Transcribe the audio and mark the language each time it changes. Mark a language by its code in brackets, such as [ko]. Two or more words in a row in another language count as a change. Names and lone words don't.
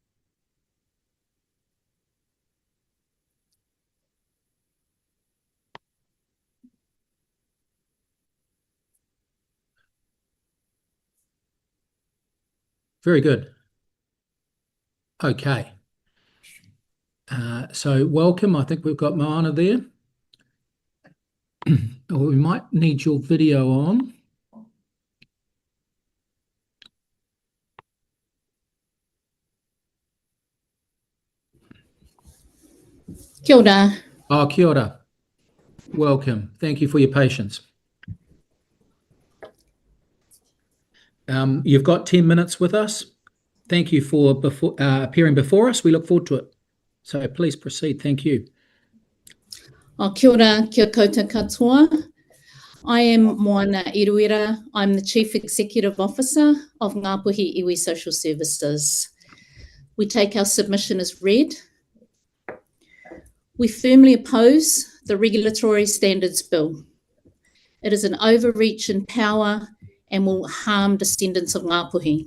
[en] Very good. Okay. So welcome. I think we've got Moana there. We might need your video on. [mi] Kia ora. Oh, kia ora. [en] Welcome. Thank you for your patience. You've got 10 minutes with us. Thank you for appearing before us. We look forward to it. So please proceed. Thank you. [mi] Kia ora, kia koutou katoa. [en] I am Moana Eruera. I'm the Chief Executive Officer of Ngāpuhi Iwi Social Services. We take our submission as read. We firmly oppose the Regulatory Standards Bill. It is an overreach in power and will harm descendants of Ngāpuhi.